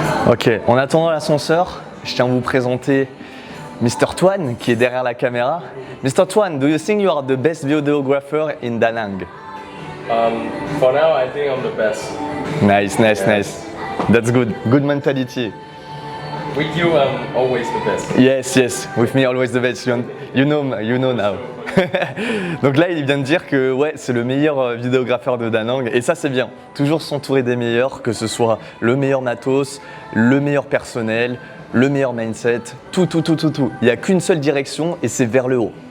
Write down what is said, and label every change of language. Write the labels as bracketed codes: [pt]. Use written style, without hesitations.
[fr] Ok, en attendant l'ascenseur, je tiens à vous présenter Mr. Twan qui est derrière la caméra. [en] Mr. Twan, do you think you are the best videographer in Da Nang? For now, I think I'm the best. Nice. That's good. Good mentality. With you, I'm always the best. Yes. With me, always the best. You know now. [fr] Donc là, il vient de dire que ouais, c'est le meilleur vidéographeur de Da Nang. Et ça, c'est bien. Toujours s'entourer des meilleurs, que ce soit le meilleur matos, le meilleur personnel, le meilleur mindset, tout. Il n'y a qu'une seule direction et c'est vers le haut.